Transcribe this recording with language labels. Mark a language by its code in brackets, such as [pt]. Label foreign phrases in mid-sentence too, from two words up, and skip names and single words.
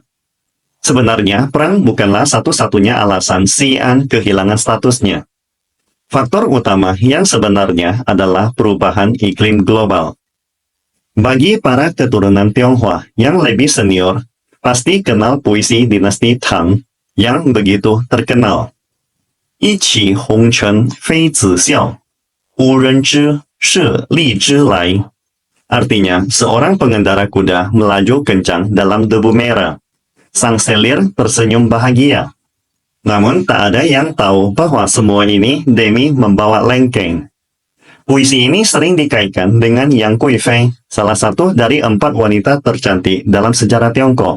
[id] Sebenarnya, perang bukanlah satu-satunya alasan Xi'an kehilangan statusnya. Faktor utama yang sebenarnya adalah perubahan iklim global. Bagi para keturunan Tionghoa yang lebih senior, pasti kenal puisi dinasti Tang yang begitu terkenal. [zh] 一骑红尘妃子笑，无人知是荔枝来. [id] Artinya, seorang pengendara kuda melaju kencang dalam debu merah. Sang selir tersenyum bahagia. Namun tak ada yang tahu bahwa semua ini demi membawa lengkeng. Puisi ini sering dikaitkan dengan Yang Kuifei, salah satu dari 4 wanita tercantik dalam sejarah Tiongkok.